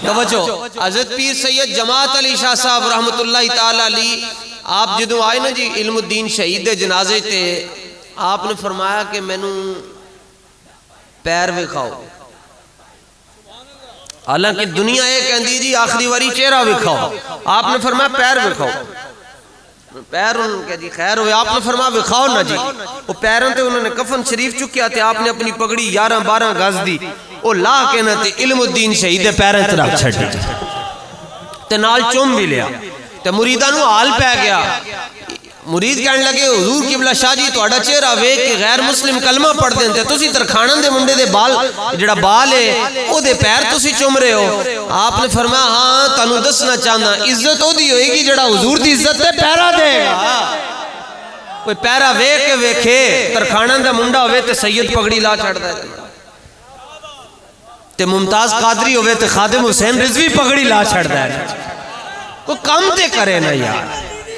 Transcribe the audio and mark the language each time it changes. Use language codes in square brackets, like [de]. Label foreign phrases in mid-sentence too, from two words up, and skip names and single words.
[pa] توجہ حضرت پیر سید جماعت علی شاہ صاحب رحمت اللہ تعالی علی آپ جدوں آئے نا جی علم الدین شہید دے جنازے تے آپ نے فرمایا کہ مینوں پیر وکھاؤ، حالانکہ دنیا ایک کہندی جی آخری واری چہرہ وکھاؤ، آپ نے فرمایا پیر وکھاؤ، پیر ان کے جی خیر ہوئے، آپ نے فرمایا وکھاؤ نا جی، وہ پیروں تے انہوں نے کفن شریف چکیا تھے، آپ نے اپنی پگڑی 11-12 گز دی، وہ لا کے نہ تے علم الدین شہید دے پیریں تے رکھ چھڑ دی تے نال چوم بھی لیا تے مریداں نو حال پہ گیا، مرید کہنے لگے حضور قبلہ شاہ جی تہاڈا چہرہ ویکھ کے غیر مسلم کلمہ پڑھ دیں تے تسی ترکھانن دے منڈے دے بال جڑا بال ہے او دے پیر تسی چوم رہے ہو، آپ نے فرمایا ہاں تانوں دسنا چاہنا عزت او دی ہوئے گی جڑا حضور دی عزت تے پیرا دے گا، کوئی پیرا ویکھ کے ویکھے ترکھانن دا منڈا ہوئے تے سید پگڑی لا چھڑدا ہے تے ممتاز قادری ہوئے تے خادم حسین رضوی پگڑی لا چھڑدا ہے، کوئی کام تے کرے نا یار۔